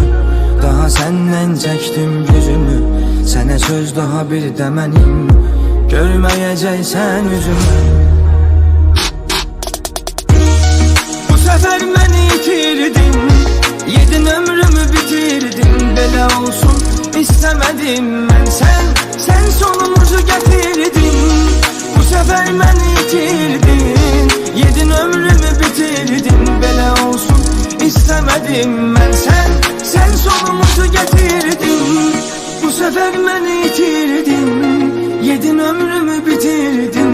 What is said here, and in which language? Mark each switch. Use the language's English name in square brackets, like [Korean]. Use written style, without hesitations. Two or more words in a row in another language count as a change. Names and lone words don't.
[Azerbaijani] Daha səndən çəkdim gözümü, sənə söz daha bir də mənim, görməyəcəksən üzümü. Bu səfər məni itirdin, yedin ömrümü bitirdin. Belə olsun istemedim mən, [Turkish] sen sonumuzu getirdin. Bu sefer beni itirdin, yedin ömrümü bitirdin. [Azerbaijani] Belə olsun [Turkish] istemedim mən, sen sonumuzu getirdin. Bu sefer beni itirdin, yedin ömrümü bitirdin.